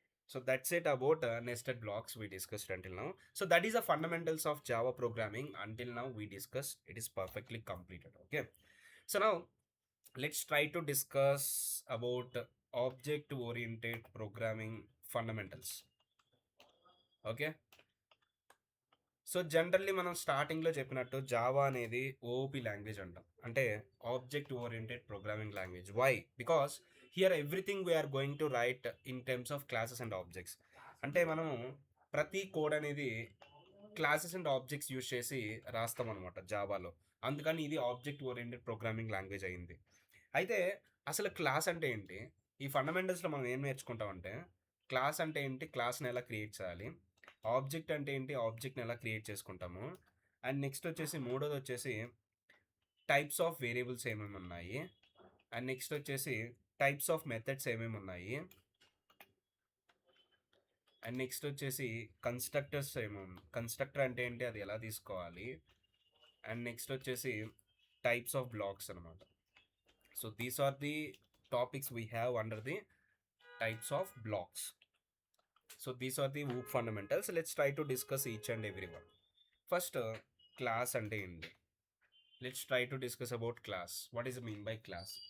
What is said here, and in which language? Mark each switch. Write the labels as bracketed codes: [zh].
[en] So that's it about nested blocks we discussed until now. So that is the fundamentals of Java programming. Until now we discussed, it is perfectly completed. Okay. So now let's try to discuss about object oriented programming fundamentals. Okay. [te] So generally మనం స్టార్టింగ్లో చెప్పినట్టు Java అనేది ఓఓపి language అంటాం, అంటే object oriented programming language. Why? [en] Because here everything we are going to write in terms of classes and objects. [te] అంటే మనము ప్రతి code అనేది క్లాసెస్ అండ్ ఆబ్జెక్ట్స్ యూజ్ చేసి రాస్తాం అనమాట జావాలో, అందుకని ఇది ఆబ్జెక్ట్ ఓరియంటెడ్ ప్రోగ్రామింగ్ లాంగ్వేజ్ అయింది. అయితే అసలు క్లాస్ అంటే ఏంటి? ఈ ఫండమెంటల్స్లో మనం ఏం నేర్చుకుంటామంటే క్లాస్ అంటే ఏంటి, క్లాస్ని ఎలా క్రియేట్ చేయాలి, ఆబ్జెక్ట్ అంటే ఏంటి, ఆబ్జెక్ట్ని ఎలా క్రియేట్ చేసుకుంటాము, అండ్ నెక్స్ట్ వచ్చేసి మూడోది వచ్చేసి టైప్స్ ఆఫ్ వేరియబుల్స్ ఏమేమి ఉన్నాయి, అండ్ నెక్స్ట్ వచ్చేసి టైప్స్ ఆఫ్ మెథడ్స్ ఏమేమి ఉన్నాయి, అండ్ నెక్స్ట్ వచ్చేసి కన్స్ట్రక్టర్స్ ఏమేమి, కన్స్ట్రక్టర్ అంటే ఏంటి, అది ఎలా తీసుకోవాలి, అండ్ నెక్స్ట్ వచ్చేసి టైప్స్ ఆఫ్ బ్లాక్స్ అనమాట. [en] So these are the topics we have under the types of blocks. So these are the OOP fundamentals. Let's try to discuss each and every one. First, [te] class ante enti. [en] Let's try to discuss about class. What is the mean by class?